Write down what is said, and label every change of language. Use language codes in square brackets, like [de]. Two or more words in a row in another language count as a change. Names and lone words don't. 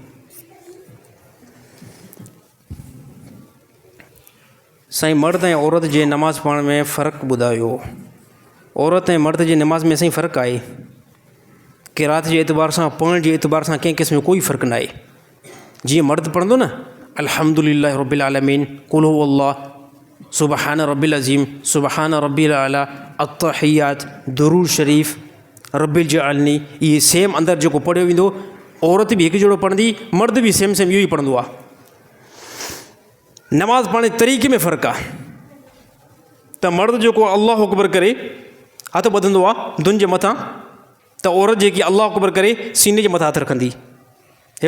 [sd] साईं मर्द ऐं औरत जे नमाज़ पढ़ण में फ़र्क़ु ॿुधायो। औरत ऐं मर्द जे नमाज़ में साईं फ़र्क़ु आहे। क़िरात जे एतबार सां, पढ़ण जे एतबार सां कंहिं क़िस्म जो कोई फ़र्क़ु न आहे। जीअं मर्द पढ़ंदो न, [ar] الحمد لله رب العالمين، قل هو الله، سبحان ربي العظيم، سبحان ربي الأعلى، التحيات، درود شريف، رب اجعلني, [sd] इहे सेम अंदरि जेको पढ़ियो वेंदो, औरत बि हिकु जहिड़ो पढ़ंदी, मर्द बि सेम इहो ई पढ़ंदो आहे। नमाज़ पढ़ण जे तरीक़े में फ़र्क़ु आहे। त मर्द जेको अल्लाहु अकबर करे हथु ॿधंदो आहे दुन जे मथां, त औरत जेकी अल्लाहु अकबर करे सीने जे मथां हथु रखंदी।